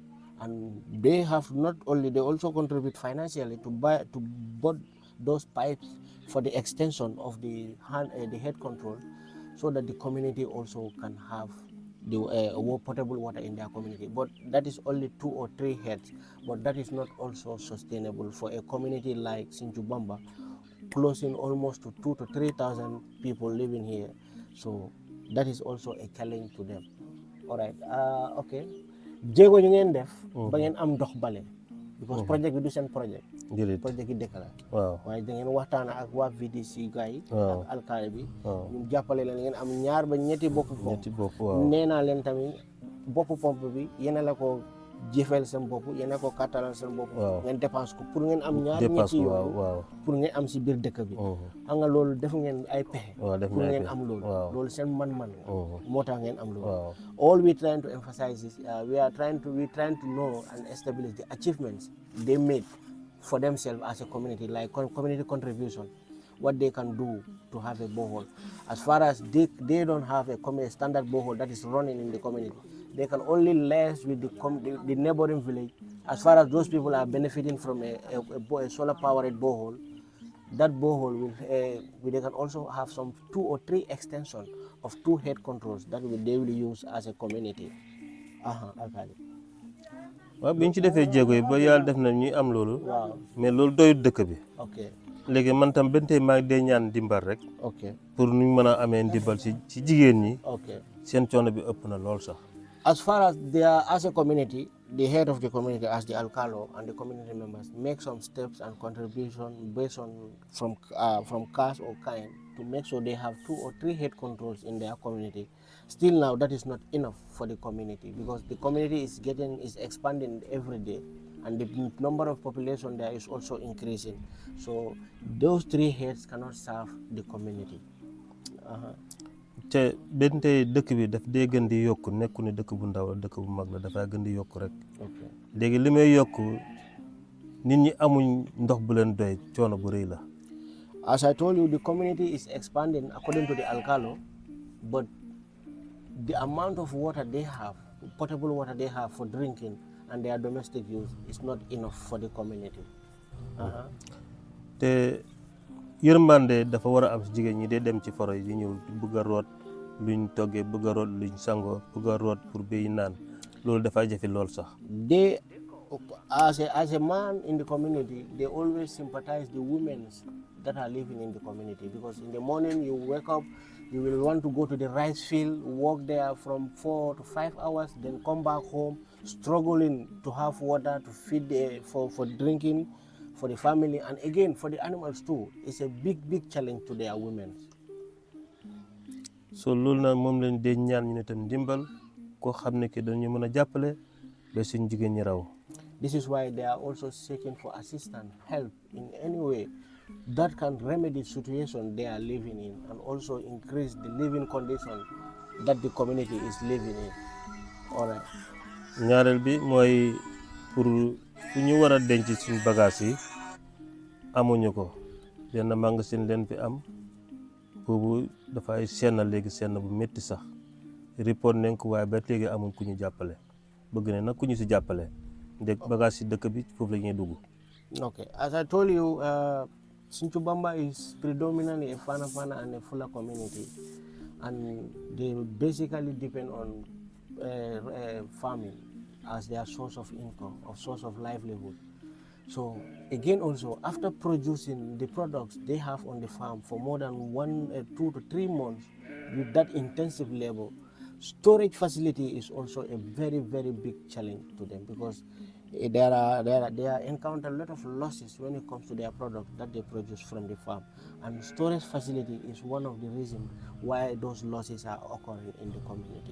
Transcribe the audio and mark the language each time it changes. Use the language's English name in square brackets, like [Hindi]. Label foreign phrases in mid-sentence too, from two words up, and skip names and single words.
[English] And they have not only, they also contribute financially to buy those pipes for the extension of the head control, so that the community also can have the potable water in their community. But that is only 2 or 3 heads. But that is not also sustainable for a community like S-Bambba, closing almost to 2,000 to 3,000 people living here. So that is also a challenge to them. All right. Okay. [Wolof] Jéego ñu ngeen def ba ngeen am ndox bale, [English] because project [Wolof] bi du seen project. Project yi dëkk la. waaw waaye da ngeen waxtaan ak waa VDC gars yi ak alkaali bi ñu jàppale leen ngeen am 2 ba 3 bopp pompe. nee naa leen tamit bopp pompe bi yéen la ko jëfeel seen bopp, yéen a ko kattalal seen bopp. ngeen dépense ko pour ngeen am 2 ñetti yooyu pour ngeen am si biir dëkk bi. xam nga loolu def ngeen ay pexe pour ngeen am loolu seen man-man moo tax ngeen am loolu. [English] All we trying to emphasize is we trying to know and establish the achievements they made for themselves as a community, like community contribution, what they can do to have a borehole. As far as they don't have a standard borehole that is running in the community, they can only liaise with the neighboring village. As far as those people are benefiting from a solar powered borehole, that borehole will they can also have some 2 or 3 extensions of 2 head controls that they will use as a community. Okay. [Wolof] waaw bi ñu ci defee jéego yi ba yàlla def na ñuy am loolu. mais loolu doyut dëkk bi. ok léegi man tam benn tey maa ngi dee ñaan ndimbal rek. ok pour ñu mën a amee ndimbal ci jigéen ñi. ok seen coono bi ëpp na lool sax. [English] As far as they are as a community, the head of the community, as the alcalo and the community members, make some steps and contribution based on from cash or kind to make sure they have 2 or 3 head controls in their community. Still now, that is not enough for the community because the community is expanding every day, and the number of population there is also increasing. So those 3 heads cannot serve the community. [Wolof] te benn tey dëkk bi daf dee gën di yokku nekku ne dëkk bu ndaw dëkk bu mag la dafay gën di yokku rek. léegi li may yokku nit ñi amuñ ndox bu leen doy coono bu rëy la. [English] As I told you, the community is expanding according to the alcalo, but the amount of water they have, potable water they have for drinking and their domestic use is not enough for the community. [Wolof] te yërmande dafa war a am si jigéen ñi dee dem ci foro yi di ñëw bëgg a root luñ toggee bëgg a root luñ sangoo bëgg a root pour béy naan loolu dafay jafe lool sax. [English] They, as a man in the community, they always sympathize the women that are living in the community because in the morning you wake up, you will want to go to the rice field, work there from 4 to 5 hours, then come back home, struggling to have water to feed for drinking, for the family, and again for the animals too. It's a big challenge to their women. [Wolof] So loolu nag moom lañ dee ñaan ñu ne tam ndimbal koo xam ne que dañu mën a jàppale ba suñ jigéen ñi raw. [English] This is why they are also seeking for assistance, help in any way that can remedy the situation they are living in and also increase the living condition that the community is living in. All right. [Wolof] ñaareel bi mooy pour fu ñu war a denc suñ bagage yi amuñu ko benn magasin leen fi am boobu dafay senn léegi senn bu métti sax report nañ ko waaye ba léegi amuñ ku ñu jàppale bëgg ne nag ku ñu si jàppale ndeg bagage yi dëkk bi foofu la ñuy dugg. [English] Okay, as I told you, S-Bambba is predominantly a Fana and a Fula community, and they basically depend on farming as their source of income or source of livelihood. So again also, after producing the products they have on the farm for more than 2 to 3 months with that intensive labor, storage facility is also a very big challenge to them because they encounter a lot of losses when it comes to their product that they produce from the farm, and storage facility is one of the reasons why those losses are occurring in the community.